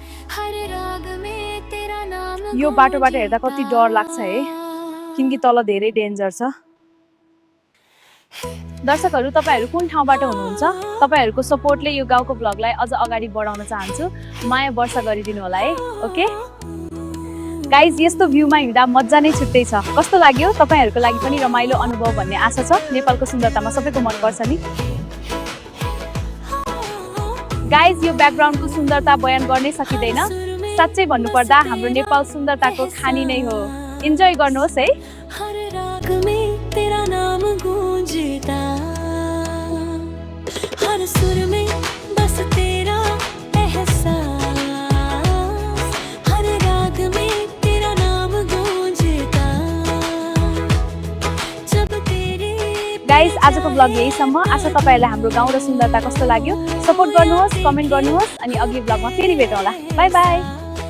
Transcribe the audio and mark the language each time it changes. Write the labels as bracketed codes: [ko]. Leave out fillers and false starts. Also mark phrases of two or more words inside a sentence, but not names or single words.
[ne] यो बाटोबाट हेर्दा कति डर लाग्छ है किनकि तल धेरै डेन्जर छ दर्शकहरु तपाईहरु कुन ठाउँबाट हुनुहुन्छ तपाईहरुको सपोर्टले यो गाउँको ब्लगलाई अझ अगाडि बढाउन चाहन्छु माया वर्षा गरिदिनु होला है [en] OK guys [ne] यस्तो भ्यूमा हिँड्दा मजा नै छुट्टै छ कस्तो लाग्यो तपाईहरुको लागि पनि रमाइलो अनुभव भन्ने आशा छ नेपालको सुन्दरतामा सबैको मन पर्छ नि गाइज यो ब्याकग्राउन्डको सुन्दरता बयान गर्नै सकिदैन साच्चै भन्नुपर्दा हाम्रो नेपाल सुन्दरताको खानी नै हो इन्जोय गर्नुहोस् है [hi] हर सुर में बस तेरा एहसास हर राग में तेरा नाम गूंजता जब तेरे [ne] गाइस आजको ब्लग यहीसम्म आशा तपाईहरुलाई हाम्रो गाउँ र सुन्दरता कस्तो लाग्यो सपोर्ट गर्नुहोस् कमेन्ट गर्नुहोस् अनि अघि ब्लगमा फेरि भेटौँला [en] bye bye